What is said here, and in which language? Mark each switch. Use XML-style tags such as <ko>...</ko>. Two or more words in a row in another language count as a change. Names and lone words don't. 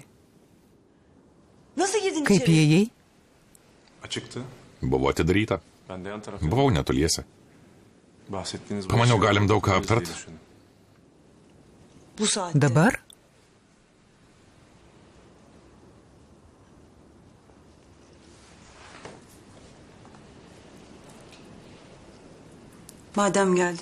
<tr>Nasıl girdin</tr> <lt>Kaip</lt> <tr>içeri?</tr> <lt>įėjai?</lt> <tr>Açıktı.</tr> <lt>Buvo atidaryta.</lt> <tr>Ben de yan tarafta.</tr> <lt>Buvau netoliese.</lt> <tr>Bahsettiğiniz bu</tr> <lt>Pamaniau,</lt> <tr>şey-</tr> <lt>galim daug ką aptart.</lt> <tr>Bu saatte.</tr> <lt>Dabar?</lt> <tr>Madem geldin.</tr>